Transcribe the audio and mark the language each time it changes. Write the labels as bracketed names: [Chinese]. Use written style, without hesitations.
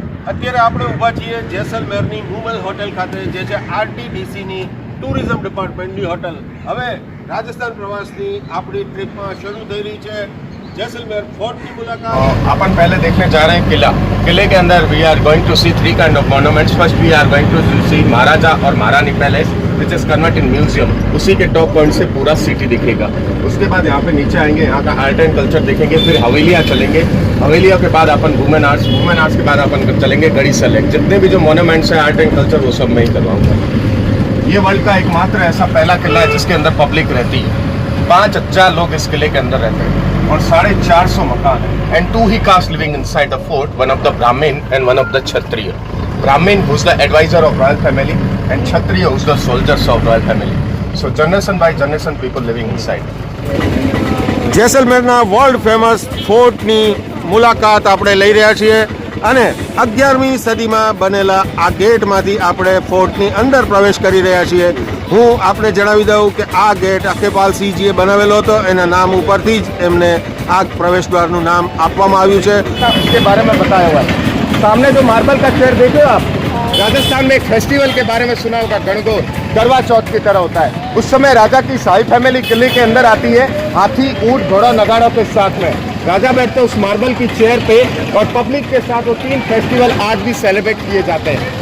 [Gujarati] અત્યારે આપણે ઊભા છીએ જેસલમેરની મુમલ હોટેલ ખાતે, જે છે આરટીડીસીની ટુરિઝમ ડિપાર્ટમેન્ટની હોટલ. હવે રાજસ્થાન પ્રવાસની આપણી ટ્રીપમાં શરૂ થઈ રહી છે. [Hindi] जैसलमेर फोर्ट की मुलाकात अपन पहले देखने जा रहे हैं किला. किले के अंदर [English] We are going to see 3 kind of monuments. First we are going to see Maharaja और Maharani palace which is convert in museum. [Hindi] उसी के टॉप पॉइंट से पूरा सिटी दिखेगा. उसके बाद यहाँ पे नीचे आएंगे, यहाँ का आर्ट एंड कल्चर देखेंगे. फिर हवेलियाँ चलेंगे. हवेलियों के बाद अपन वुमेन आर्ट्स के बाद अपन चलेंगे गढ़ी सेलेक्ट. जितने भी जो मॉन्यूमेंट्स हैं आर्ट एंड कल्चर वो सब मैं ही करवाऊंगा. ये वर्ल्ड का एकमात्र ऐसा पहला किला है जिसके अंदर पब्लिक रहती है. 5000 लोग इस किले के अंदर रहते हैं और 450 मकान है. [English] And 2 ही caste living inside the fort, one of the Brahmin and one of the Kshatriya. Brahmin who is the adviser of royal family and Kshatriya who is the soldiers of royal family. So generation by generation people living inside. [Gujarati] જેસલમેરના world famous ફોર્ટની મુલાકાત આપણે લઈ રહ્યા છીએ અને 11મી સદીમાં બનેલા આ ગેટમાંથી આપણે ફોર્ટની અંદર પ્રવેશ કરી રહ્યા છીએ. હું આપણે જણાવી દઉં કે આ ગેટ અખેપાલ સિંહજીએ બનાવેલો હતો. એના નામ ઉપરથી જ એમને આ પ્રવેશ દ્વારનું નામ આપવામાં આવ્યું છે. [Hindi] इसके बारे में बताया हुआ है. सामने जो मार्बल का चेयर देखे हो आप, राजस्थान में एक फेस्टिवल के बारे में सुना होगा, गणगौर, करवा चौथ की तरह होता है. उस समय राजा की शाही फैमिली किले के अंदर आती है, हाथी, ऊंट, घोड़ा, नगाड़ों के साथ में. राजा बैठते उस मार्बल की चेयर पे और पब्लिक के साथ वो 3 फेस्टिवल आज भी सेलिब्रेट किए जाते हैं.